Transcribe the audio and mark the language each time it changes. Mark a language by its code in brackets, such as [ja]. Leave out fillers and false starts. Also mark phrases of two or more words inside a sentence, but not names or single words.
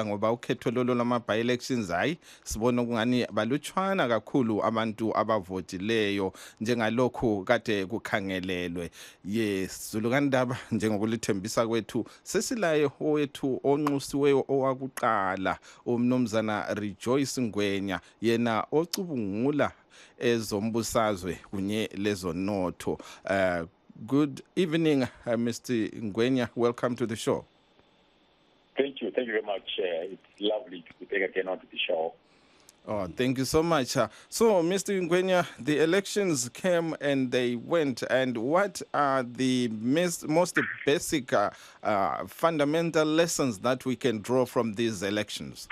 [nd] Ngoba ukhetho lolo lwama-by-elections hayi sibona ukungani balutshwana kakhulu abantu abavotileyo njengalokhu kade kukhangelelwe. Yes, Zulukandaba, njengokulithembisa kwethu, sesilaye owethu onxusiweyo owakuqala, umnumzana Rejoice Ngwenya, yena ocubungula ezombusazwe kunye lezonotho. [en] Good evening, Mr. Ngwenya. Welcome to the show. Thank you very much. It's lovely to be back again onto the show. Oh, thank you so much. So, Mr. Ngwenya, the elections came and they went, and what are the most basic fundamental lessons that we can draw from these elections?